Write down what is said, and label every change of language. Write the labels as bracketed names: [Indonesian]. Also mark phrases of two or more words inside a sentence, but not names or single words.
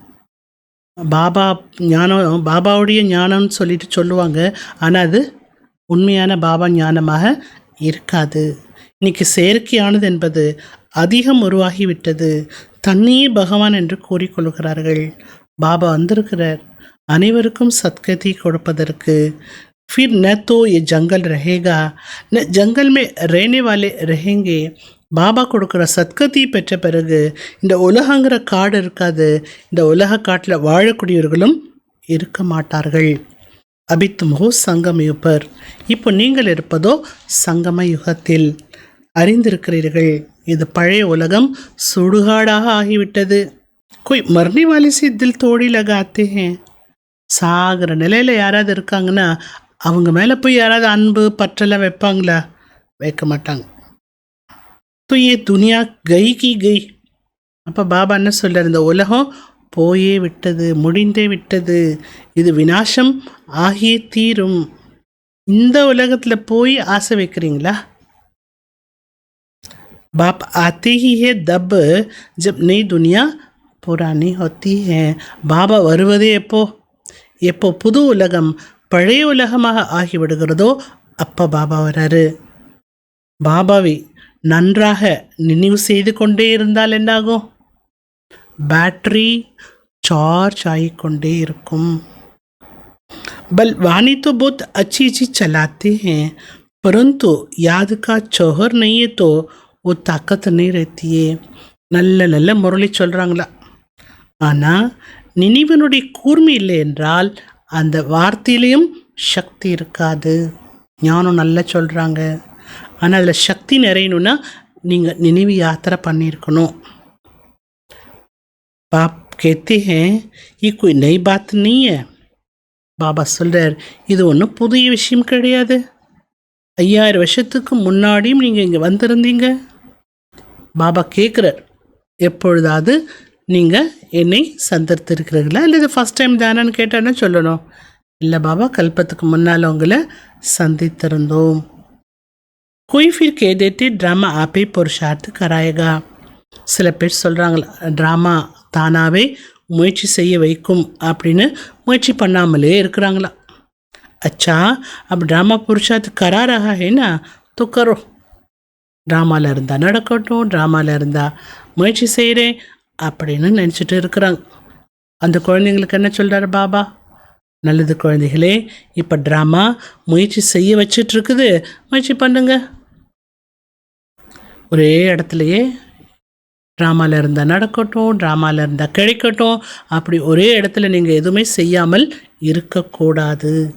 [Tamil] பாபா ஞானம், பாபாவுடைய ஞானம்னு சொல்லிட்டு சொல்லுவாங்க. ஆனால் அது உண்மையான பாபா ஞானமாக இருக்காது. இன்றைக்கி செயற்கையானது என்பது அதிகம் உருவாகிவிட்டது. தன்னையே பகவான் என்று கூறிக்கொள்கிறார்கள். பாபா வந்திருக்கிறார் அனைவருக்கும் சத்கதி கொடுப்பதற்கு. [Hindi] फिर न तो ये जंगल रहेगा न जंगल में रहने वाले रहेंगे. [Tamil] பாபா கொடுக்குற சத்கதி பெற்ற பிறகு இந்த உலகங்கிற காடு இருக்காது, இந்த உலக காட்டில் வாழக்கூடியவர்களும் இருக்க மாட்டார்கள். [Hindi] अभी तुम हो संगम युगर. [Tamil] இப்போ நீங்கள் இருப்பதோ சங்கம யுகத்தில். அறிந்திருக்கிறீர்கள், இது பழைய உலகம் சுடுகாடாக ஆகிவிட்டது. [Hindi] कोई मरने वाले से दिल तोड़ी लगाते हैं. [Tamil] சாகிற நிலையில் யாராவது இருக்காங்கன்னா அவங்க மேலே போய் யாராவது அன்பு பற்றெல்லாம் வைப்பாங்களா? வைக்க மாட்டாங்க. [Hindi] तो ये दुनिया गई की गई. [Tamil] அப்போ பாபா என்ன சொல்கிறார், இந்த உலகம் போயே விட்டது, முடிந்தே விட்டது, இது விநாசம் ஆகியே தீரும். இந்த உலகத்தில் போய் ஆசை வைக்கிறீங்களா? [Hindi] बाप आते ही है तब जब नई दुनिया पुरानी होती है. [Tamil] பாபா வருவதே எப்போ புது உலகம் பழைய உலகமாக ஆகிவிடுகிறதோ அப்போ பாபா வராரு. பாபாவை நன்றாக நினைவு செய்து கொண்டே இருந்தால் என்னாகும்? [English] battery charge [Tamil] ஆகிக்கொண்டே இருக்கும். [Hindi] பல் वाणी तो बहुत अच्छी अच्छी चलाते हैं परंतु याद का चौहर नहीं है तो वो ताकत नहीं रहती है. [Tamil] நல்ல நல்ல முரளி சொல்கிறாங்களா, ஆனால் நினைவனுடைய கூர்மை இல்லை என்றால் அந்த வார்த்தையிலையும் சக்தி இருக்காது. ஞானம் நல்லா சொல்கிறாங்க, ஆனால் அதில் சக்தி நிறையணும்னா நீங்கள் நினைவு யாத்திரை பண்ணியிருக்கணும். [Hindi] பாப் कहते हैं ये कोई नई बात नहीं है. [Tamil] பாபா சொல்கிறார், இது ஒன்றும் புதிய விஷயம் கிடையாது. 5000 வருஷத்துக்கு முன்னாடியும் நீங்கள் இங்கே வந்திருந்தீங்க. பாபா கேட்குறார், எப்பொழுதாவது நீங்கள் என்னை சந்தித்திருக்கிறீர்களா இல்லை இது [English] first time [Tamil] தானேன்னு கேட்டான்னு சொல்லணும். இல்லை பாபா, கல்பத்துக்கு முன்னால் உங்களை சந்தித்திருந்தோம். [Hindi] कोई फिर कह देते ड्रामा आप ही पुरुषार्थ कराएगा. [Tamil] சில பேர் சொல்கிறாங்களா, ட்ராமா தானாகவே முயற்சி செய்ய வைக்கும் அப்படின்னு முயற்சி பண்ணாமலே இருக்கிறாங்களா. [Hindi] अच्छा अब ड्रामा पुरुषार्थ करा रहा है ना तो करो. [Tamil] ட்ராமாவில் இருந்தால் நடக்கட்டும், ட்ராமாவில் இருந்தால் முயற்சி செய்கிறேன் அப்படின்னு நினச்சிட்டு இருக்கிறாங்க. அந்த குழந்தைங்களுக்கு என்ன சொல்கிறார் பாபா? நல்லது குழந்தைகளே, இப்போ ட்ராமா முயற்சி செய்ய வச்சிட்ருக்குது, முயற்சி பண்ணுங்க. ஒரே இடத்துலையே ட்ராமாவில் இருந்தால் நடக்கட்டும், ட்ராமாவில் இருந்தால் கிடைக்கட்டும், அப்படி ஒரே இடத்துல நீங்கள் எதுவுமே செய்யாமல் இருக்கக்கூடாது.